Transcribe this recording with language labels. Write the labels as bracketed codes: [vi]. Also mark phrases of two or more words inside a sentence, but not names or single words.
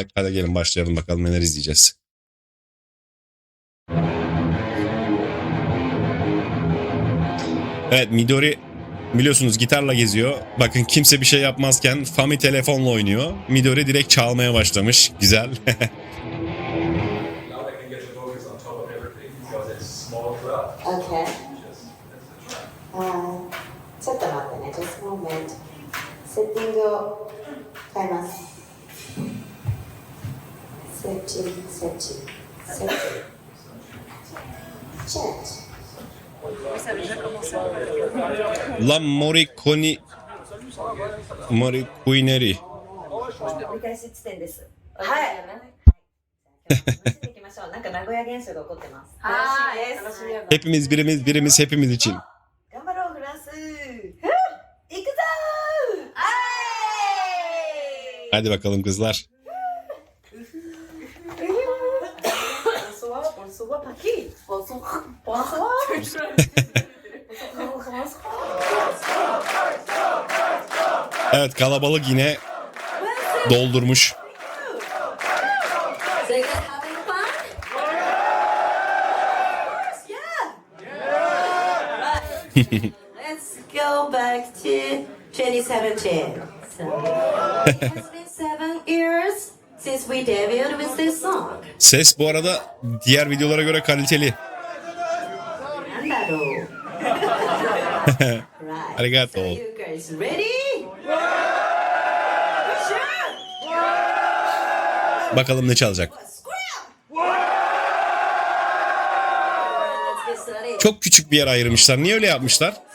[tr] Hadi gelin başlayalım bakalım neler izleyeceğiz. Evet, Midori biliyorsunuz gitarla geziyor. Bakın kimse bir şey yapmazken Fami telefonla oynuyor. Midori direkt çalmaya başlamış. Güzel. [en] Okay. [ja] ちょっと待ってね、 [en] just a moment。 [ja] セッティングを変えます。セッチ、セッチ、セッチ。Change。 La Moricuneri. 折り返し地点です。はい。見ていきましょう。なんか名古屋現象が起こってます。楽しみです。楽しみです。 [tr] Hepimiz birimiz, birimiz hepimiz için. [ja] 頑張ろうフランス。行くぞー。 [tr] Hadi bakalım kızlar. [fr] Bonsoir Paris. Bonsoir. [tr] Evet, kalabalık yine doldurmuş. [en] So you guys having fun? Yeah. Let's go back to 2017. So it has been 7 years since we debuted with this song. [tr] Ses bu arada diğer videolara göre kaliteli. [ja] なんだろう Right. Arigato. [en] So you guys ready? [tr] Bakalım ne çalacak. [en] Let's get started. [tr] Çok küçük bir yer ayırmışlar. Niye öyle yapmışlar?